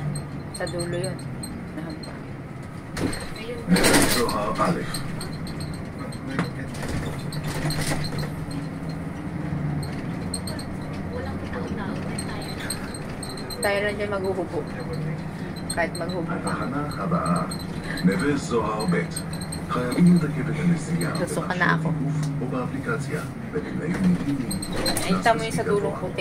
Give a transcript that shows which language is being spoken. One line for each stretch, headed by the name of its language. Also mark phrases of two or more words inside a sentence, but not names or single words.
Filipino: Sa dulo yun. Nahampa. Ayun. Zohar Aleph. Walang tao-tao. Tayo lang dyan maghuhubo. Kahit maghubo ka.
Hebrew: התחנה הבאה, נווה זוהר ב'. חייבים לתקף את הנסיעה
Filipino: Susuka na ako.
Hebrew: או באפליקציה, בתנאים נעימים.
Filipino: Nakita mo yung sa dulong puti.